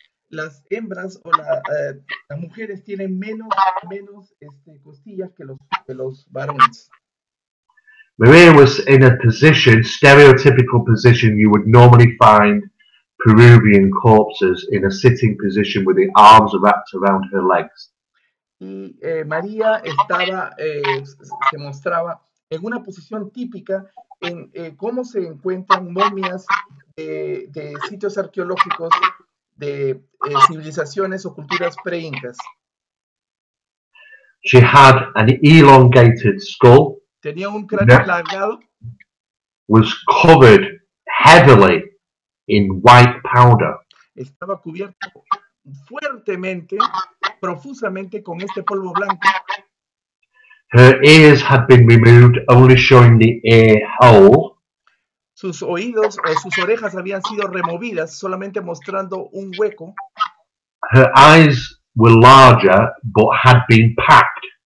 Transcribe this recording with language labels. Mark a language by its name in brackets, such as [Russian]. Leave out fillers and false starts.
[Spanish] las hembras o las mujeres tienen menos costillas que los varones. [English] Maria was in a position, stereotypical position you would normally find Peruvian corpses in a sitting position with the arms wrapped around her legs. [Spanish] Y María estaba, se mostraba en una posición típica en cómo se encuentran momias de sitios arqueológicos de civilizaciones o culturas pre-incas. [English] She had an elongated skull, [Spanish] Tenía un cráneo alargado, [English] was covered heavily in white powder. [Spanish] estaba cubierto fuertemente, profusamente con este polvo blanco. [English] Her ears had been removed, only showing the ear hole. [Spanish] Sus oídos o sus orejas habían sido removidas, solamente mostrando un hueco. [English] Her eyes were larger, but had been packed.